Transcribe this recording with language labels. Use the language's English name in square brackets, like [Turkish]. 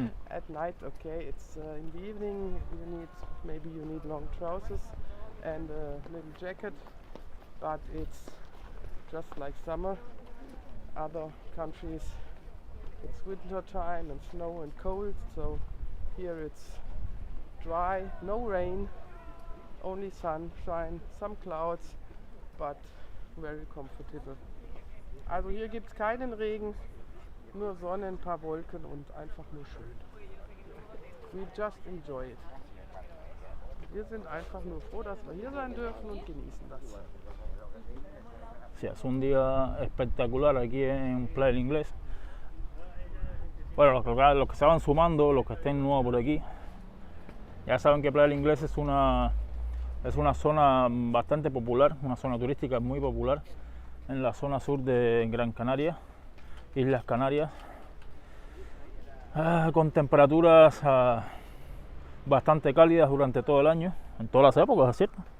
[English] At night, okay, it's in the evening. Maybe you need long trousers and a little jacket, but it's just like summer. Other countries, it's winter time and snow and cold, so Here it's dry, no rain, only sunshine, some clouds, but very comfortable. [German] Also hier gibt es keinen Regen, nur Sonne, ein paar Wolken und einfach nur schön. [English] We just enjoy it. [German] Wir sind einfach nur froh, dass wir hier sein dürfen und genießen das. [Spanish] Sí, es un día espectacular aquí en Playa del Inglés. Bueno, los que se van sumando, los que estén nuevos por aquí, ya saben que Playa del Inglés es una zona bastante popular, una zona turística muy popular en la zona sur de Gran Canaria, Islas Canarias, con temperaturas bastante cálidas durante todo el año, en todas las épocas, ¿es cierto?